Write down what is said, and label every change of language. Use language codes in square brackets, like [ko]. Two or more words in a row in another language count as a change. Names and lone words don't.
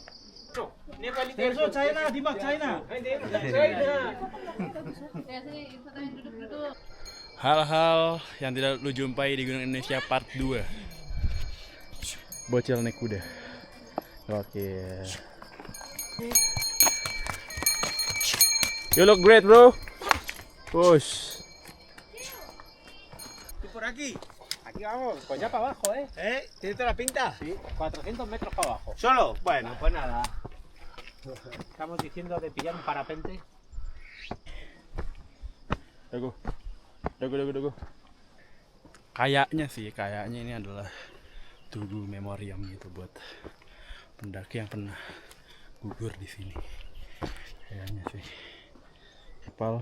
[id] Hal-hal yang tidak lu jumpai di Gunung Indonesia Part 2. Bocil naik kuda. Oke. [en] You look great, bro. Push. [es] Por aquí. Aquí vamos, pues ya para abajo, ¿eh? ¿Tienes toda la pinta? Sí, 400 metros para abajo. ¿Solo? Bueno, pues nada. Estamos diciendo de pillar un parapente. [id] Dago. Kayaknya ini adalah tugu memoriam gitu buat pendaki yang pernah gugur di sini. Kayaknya sih. Kepal.